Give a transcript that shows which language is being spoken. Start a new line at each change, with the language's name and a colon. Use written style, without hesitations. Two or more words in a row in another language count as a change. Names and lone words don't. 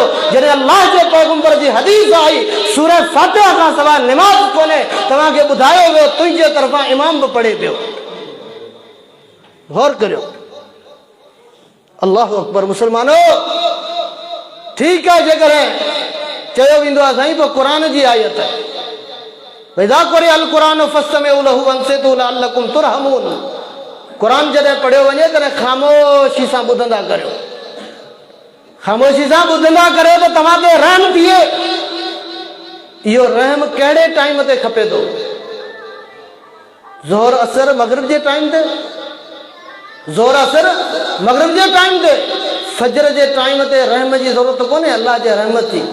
Sindhi: जॾहिं अल्लाह जे पैगम्बर जी हदीस आई सूरह फातिहा खां सवाइ निमाज़ कोन्हे, तव्हांखे ॿुधायो वियो तुंहिंजे तरफ़ां इमाम बि पढ़े पियो। गौर करियो।
Arabic: الله أكبر.
Sindhi: मुस्लमानो ठीकु आहे, जेकॾहिं चयो वेंदो आहे साईं पोइ क़ुरान जी आयत आहे,
Arabic: وإذا قرئ القرآن فاستمعوا له وأنصتوا لعلكم ترحمون.
Sindhi: क़ुरान जॾहिं पढ़ियो वञे तॾहिं ख़ामोशी सां ॿुधंदा करियो, ख़ामोशी सां ॿुधंदा करियो त तव्हां ते रहम थिए। इहो रहम कहिड़े टाइम ते खपे थो? ज़ोहर असर मगरिब जे टाइम ते, ज़ोहर असर मगरिब जे टाइम ते, फजर जे टाइम ते रहम जी ज़रूरत कोन्हे, अल्लाह जे रहमत जी।